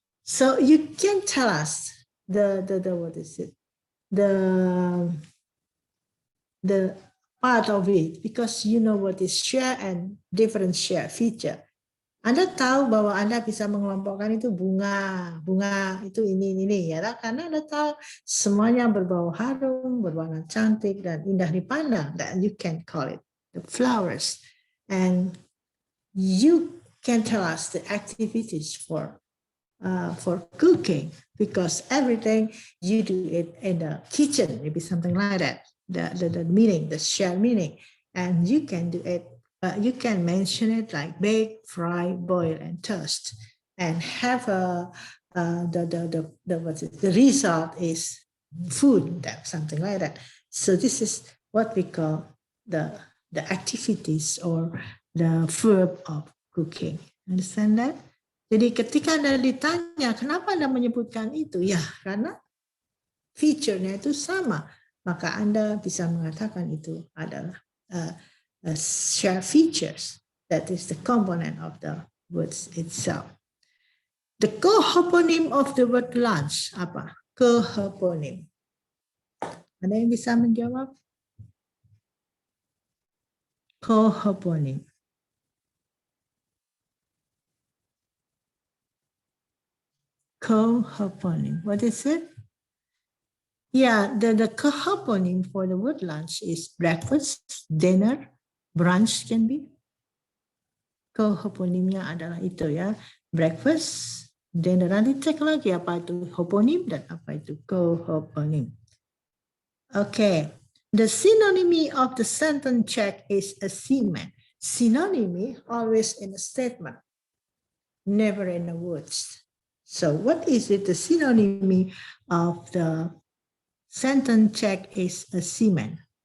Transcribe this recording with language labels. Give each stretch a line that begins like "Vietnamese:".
English: So you can tell us the what is it? The part of it because you know what is share and different share feature.
Indonesian: Anda tahu bahwa Anda bisa mengelompokkan itu bunga itu ini ya, karena Anda tahu semuanya berbau harum, berwarna cantik dan indah dipandang.
English: That you can call it the flowers, and you can tell us the activities for cooking because everything you do it in the kitchen, maybe something like that. The meaning, the shared meaning, and you can do it. You can mention it like bake, fry, boil, and toast, and have the result is food, something like that. So this is what we call the activities or the verb of cooking. Understand that?
Indonesian: Jadi ketika Anda ditanya kenapa Anda menyebutkan itu, ya karena feature-nya itu sama, maka Anda bisa mengatakan itu adalah share features.
English: That is the component of the words itself. The cohoponym of the word lunch
Indonesian: apa?
English: Cohoponym.
Indonesian: Ada yang bisa menjawab? Cohoponym.
English: Cohoponym. What is it? Yeah, the cohoponym for the word lunch is breakfast, dinner, brunch can be.
Indonesian: Cohoponymnya adalah itu ya, breakfast, dinner. Nanti cek lagi apa itu hoponym dan apa itu cohoponym.
English: Okay, the synonymy of the sentence check is assignment. Synonymy always in a statement, never in the words. So what is it? The synonymy of the sentence check is assignment.